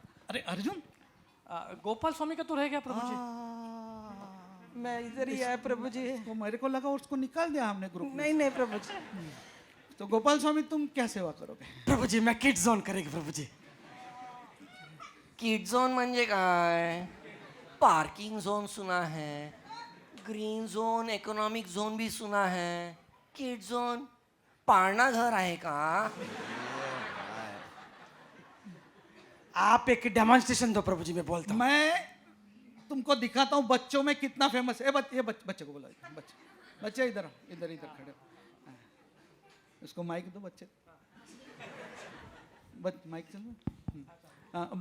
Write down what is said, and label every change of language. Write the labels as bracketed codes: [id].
[hi] अरे अर्जुन, गोपाल स्वामी का तो रह गया प्रभु जी। मैं इधर ही आया प्रभु जी। तो मेरे को लगा उसको निकाल दिया हमने ग्रुप में। नहीं प्रभु जी। तो गोपाल स्वामी तुम क्या सेवा करोगे? प्रभु जी मैं किड झोन करेगी प्रभु जी। [mr] किड झोन म्हणजे काय? [hi] पार्किंग झोन सुना है, ग्रीन झोन, इकोनॉमिक झोन भी सुना है, किड झोन [mr] पाळणा घर आहे का? [hi] आप एक डेमोन्स्ट्रेशन दो प्रभु जी, मैं बोलता हूँ। मैं तुमको दिखाता हूँ बच्चों में कितना फेमस है। ये बच्चे को बोला, बच्चे इधर आओ, इधर खड़े हो। इसको माइक दो बच्चे, माइक चलो।